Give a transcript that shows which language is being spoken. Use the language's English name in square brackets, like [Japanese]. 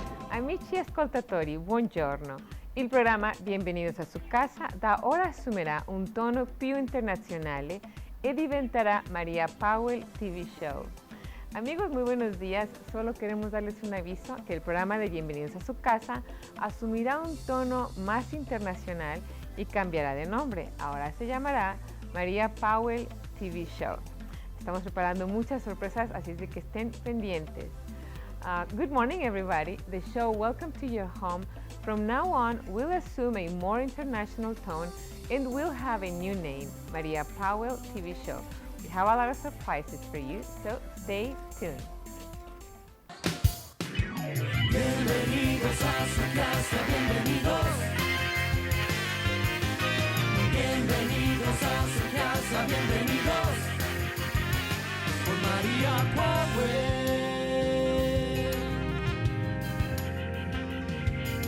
[Italian] Amici ascoltatori, buongiorno. Il programma Bienvenidos a su casa da ora assumerà un tono più internazionale e diventerá María Powell TV Show. [Spanish] Amigos, muy buenos días. Solo queremos darles un aviso que el programa de Bienvenidos a su casa asumirá un tono más internacional y cambiará de nombre. Ahora se llamará María Powell TV Show. Estamos preparando muchas sorpresas, así es de que estén pendientes. [English] Good morning, everybody. The show Welcome to Your Home. From now on, we'll assume a more international tone and we'll have a new name, María Powell TV Show. We have a lot of surprises for you, so stay tuned. [Spanish] Bienvenidos a su casa, bienvenidos. Bienvenidos a su casa, bienvenidos. Con María Powell.